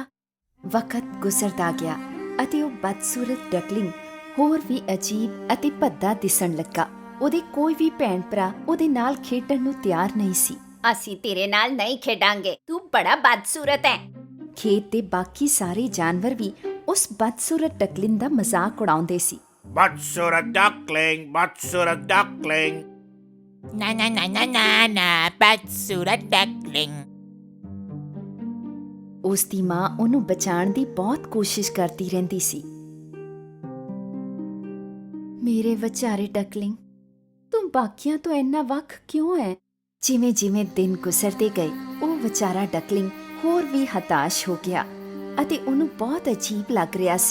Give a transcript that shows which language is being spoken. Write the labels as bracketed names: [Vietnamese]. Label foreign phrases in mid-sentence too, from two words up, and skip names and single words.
[Punjabi] ਵਕਤ ਗੁਜ਼ਰਦਾ ਗਿਆ ਅਤੇ ਉਹ ਬਦਸੂਰਤ ਡਕਲਿੰਗ ਹੋਰ ਵੀ ਅਜੀਬ ਅਤੇ ਭੱਦਾ ਦਿਸਣ ਲੱਗਾ। ਉਹਦੇ ਕੋਈ ਵੀ ਭੈਣ ਭਰਾ ਉਹਦੇ ਨਾਲ ਖੇਡਣ ਨੂੰ ਤਿਆਰ ਨਹੀਂ ਸੀ। ਅਸੀਂ ਤੇਰੇ ਨਾਲ ਨਹੀਂ ਖੇਡਾਂਗੇ। ਤੂੰ ਬੜਾ ਬਦਸੂਰਤ ਹੈ। ਖੇਤ ਦੇ ਬਾਕੀ ਸਾਰੇ ਜਾਨਵਰ ਵੀ ਉਸ ਬਦਸੂਰਤ ਡਕਲਿੰਗ ਦਾ ਮਜ਼ਾਕ ਉਡਾਉਂਦੇ ਸੀ। ਬਦਸੂਰਤ ਡਕਲਿੰਗ, ਬਦਸੂਰਤ ਡਕਲਿੰਗ. ਨਾ ਨਾ ਨਾ ਨਾ ਨਾ ਨਾ, ਬਦਸੂਰਤ ਡਕਲਿੰਗ. ਉਸ ਦੀ ਮਾਂ ਉਹਨੂੰ ਬਚਾਉਣ ਦੀ ਬਹੁਤ ਕੋਸ਼ਿਸ਼ ਕਰਦੀ ਰਹਿੰਦੀ ਸੀ। ਮੇਰੇ ਵਿਚਾਰੇ ਡਕਲਿੰਗ, ਤੂੰ ਬਾਕੀਆਂ ਤੋਂ ਇੰਨਾ ਵੱਖ ਕਿਉਂ ਹੈ? ਜਿਵੇਂ ਜਿਵੇਂ ਦਿਨ ਗੁਜ਼ਰਦੇ ਗਏ ਉਹ ਵਿਚਾਰਾ ਡਕਲਿੰਗ ਹੋਰ ਵੀ ਹਤਾਸ਼ ਹੋ ਗਿਆ ਅਤੇ ਉਹਨੂੰ ਬਹੁਤ ਅਜੀਬ ਲੱਗ ਰਿਹਾ ਸੀ।